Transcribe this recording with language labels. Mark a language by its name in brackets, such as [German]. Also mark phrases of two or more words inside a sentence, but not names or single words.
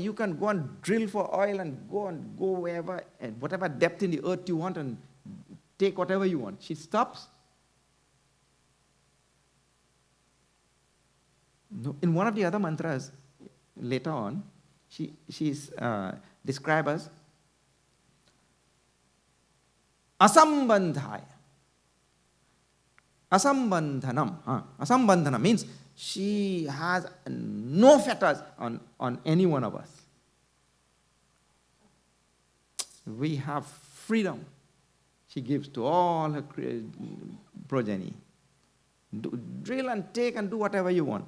[English] You can go and drill for oil and go wherever, and whatever depth in the earth you want and take whatever you want. She stops. No, in one of the other mantras, later on, she's described as asambandhaya. Asambandhanam. Asambandhanam means she has no fetters on any one of us. We have freedom. She gives to all her progeny. Drill and take and do whatever you want.